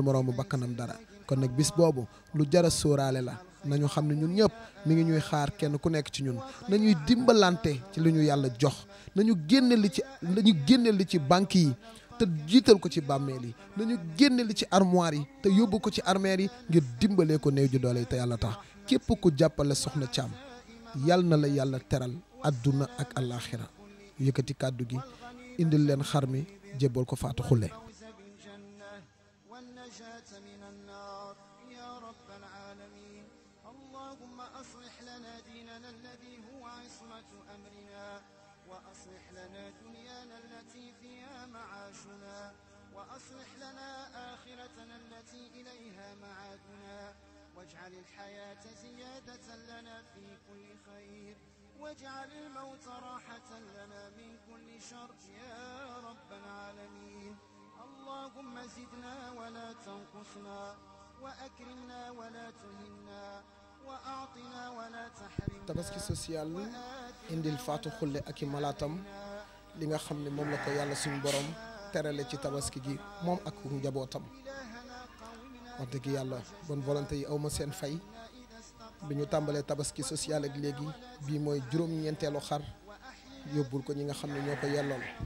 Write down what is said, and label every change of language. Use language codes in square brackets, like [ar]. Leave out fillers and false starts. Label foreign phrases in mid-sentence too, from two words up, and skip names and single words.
[wo] moroomu bakkanam dara kon nag bis boobu lu jara sóoraale la nañu xam ne ñun ñëpp mi ngi ñuy xaar kenn ku nekk ci ñun nañuy dimbalante ci li ñu yàlla jox nañu génne li ci banque yi te jiital ko ci bàmmeel yi nañu génne li ci armoire yi te yóbbu ko ci armeer yi ngir dimbalee ko néew ju doole yi te yàlla tax képp ku jàppale soxna Thiam yal na la yàlla teral adduna ak alaxira yëkkati kàddu gi indil leen xar mi jébbal ko Fatou Khoule. [ar] وأصلح لنا دنيانا التي فيها معاشنا وأصلح لنا آخرتنا التي إليها معادنا واجعل الحياة زيادة لنا في كل خير واجعل الموت راحة لنا من كل شر يا رب العالمين اللهم زدنا ولا تنقصنا وأكرمنا ولا تهنا [wo] tabaski social indil Fatou Khoule ak i malaatam li nga xam ne moom la ko yàlla suñu borom terale ci tabaski gi moom ak njabootam wax dëgg yàlla [fr] bonne volonté [wo] yi awma seen fay bi ñu tàmbalee tabaski social ak léegi bii mooy juróom-ñeenteelu xar yóbbul ko ñi nga xam ne ñoo ko yellool